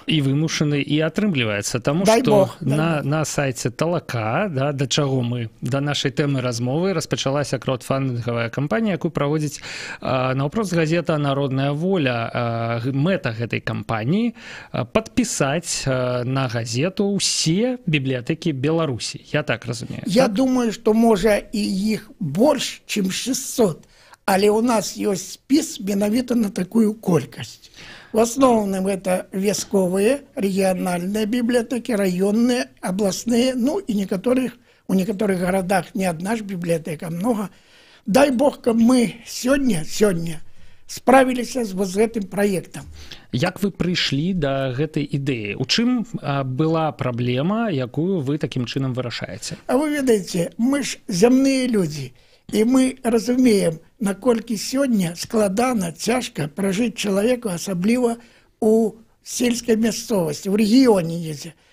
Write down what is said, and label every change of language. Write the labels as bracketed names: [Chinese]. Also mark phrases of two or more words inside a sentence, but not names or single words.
[Belarusian] І вымушаны, і атрымліваецца, таму што на сайце Талака, да чаго мы, да нашай тэмы размовы, распачалася краудфандынгавая кампанія, якую праводзіць наўпрост газета «Народная воля». Мэта гэтай кампаніі падпісаць на газету ўсе бібліятэкі Беларусі. Я так разумею. Я думаю, што можа і іх больш, чым 600, але ў нас ёсць спіс менавіта на такую колькасць. [Russian] В основном это вясковые, региональные библиотеки, районные, областные, и у некоторых городах не одна ж библиотека, много. Дай Бог, каб мы сегодня справились с вот этим проектом. [Belarusian] Як вы прыйшлі да гэтай ідэі? У чым была праблема, якую вы такім чынам вырашаеце? А вы ведаеце, мы ж зямныя людзі. І мы разумеем, наколькі сёння складана, цяжка пражыць чалавеку, асабліва у сельскай мясцовасці, у рэгіёне недзе.